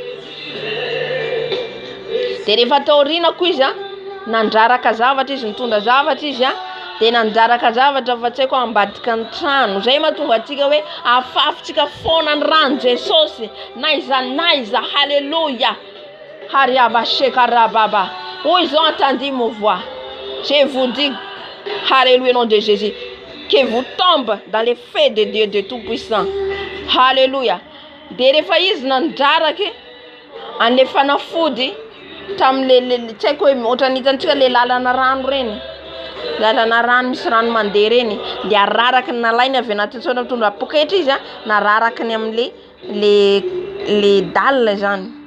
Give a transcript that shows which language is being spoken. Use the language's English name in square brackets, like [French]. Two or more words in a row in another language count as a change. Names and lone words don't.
[Malagasy] Dia rehefa taorinako izy nandraraka zavatra izy nitondra zavatra izy dia nandraraka zavatra fa tsy haiko ambadika ny trano. Zay mahatonga atsika hoe afafitsika foana ny rano Jesosy. Naiza haleluya. Hariabashekarababa. [French] Où ils ont entendu ma voix. Je vous dis, alléluia, nom de Jésus, que vous tombez dans les faits de Dieu de Tout-Puissant. Alléluia. [Malagasy] Dia rehefa izy nandraraka an'le fanafody tamin'le tsy haiko hoe ohatrany hitantsika le lalana rano reny. Lalana rano misy rano mandeha reny. Dia araraky nalainy avy anaty tsona mitondra poketra izy nararaky ny amin'le le dalle zany.